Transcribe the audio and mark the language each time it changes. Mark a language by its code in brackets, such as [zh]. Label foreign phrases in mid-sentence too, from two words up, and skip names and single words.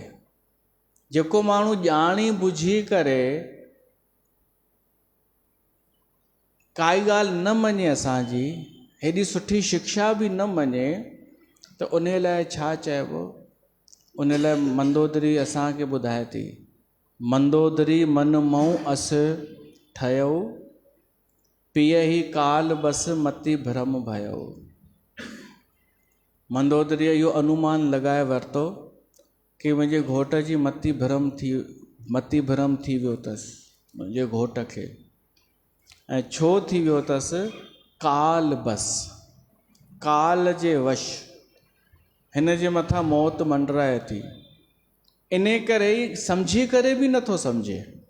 [sd] जेको माण्हू ॼाणी बुझी करे काई ॻाल्हि न मञे असांजी, हेॾी सुठी शिक्षा बि न मञे, त उन लाइ छा चइबो? उन लाइ मंदोदरी असांखे ॿुधाए थी, [awa] मंदोदरी मन मऊ अस ठहियो, पियहि काल बस मति भ्रम भयो। [sd] मंदोदरीअ इहो अनुमान लॻाए वरितो कि मुंहिंजे घोट जी मति भ्रम थी वियो अथसि, मुंहिंजे घोट खे। ऐं छो थी वियो अथसि? [awa] काल बस, [sd] काल जे वश, हिन जे मथां मौत मंडराए थी, इन करे ई सम्झी करे बि नथो सम्झे।